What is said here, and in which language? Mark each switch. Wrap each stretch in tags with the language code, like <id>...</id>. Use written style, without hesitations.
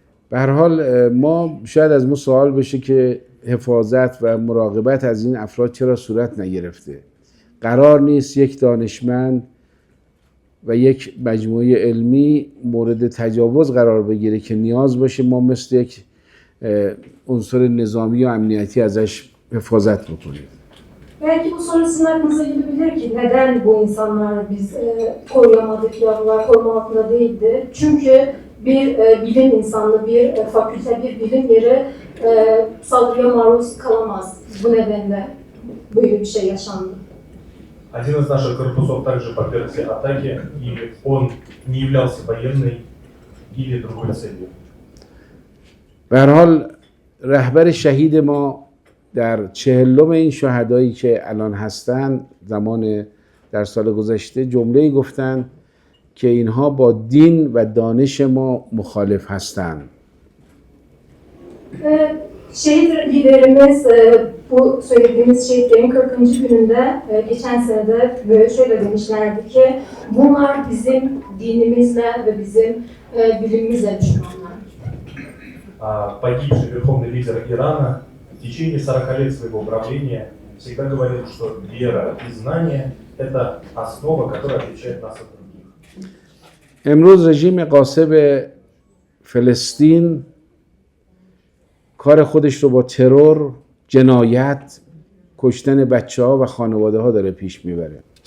<fa>به هر حال ما شاید از ما سوال بشه که حفاظت و مراقبت از این افراد چرا صورت نگرفته. قرار نیست یک دانشمند و یک مجموعه علمی مورد تجاوز قرار بگیره که نیاز باشه ما مثل یک عنصر nizami و امنیتی ازش حفاظت بکنیم.</fa> <tr>Belki bu soru sizin aklınıza gelebilir ki neden bu insanlar biz koruyamadık ya da koruma altında değildi? Çünkü bir bilim insanı, bir fakülte, bir bilim yeri saldırıya maruz kalamaz. Bu nedenle böyle bir şey yaşandı.</tr> <ru>Один из наших корпусов также подвергся атаке, и он не являлся военной или другой целью.</ru> <fa>به هر حال رهبر شهید ما در 40 این شهدایی که الان هستن زمان در سال گذشته جمله‌ای گفتن که اینها با دین و دانش ما مخالف هستند.</fa> <tr>Şehit liderimiz bu söylediğimiz şehitlerin 40. gününde geçen senede böyle şöyle demişlerdi ki bunlar bizim dinimizle ve bizim bilimimizle düşmanlar.</tr> <ru>Погибший верховный лидер Ирана в течение 40 лет своего правления всегда говорил, что вера и знание – это основа, которая отличает нас от других.</ru> <fa>امروز رژیم غاصب فلسطین کار خودش رو با ترور، جنایت، کشتن بچه‌ها و خانواده‌ها داره پیش میبره.</fa>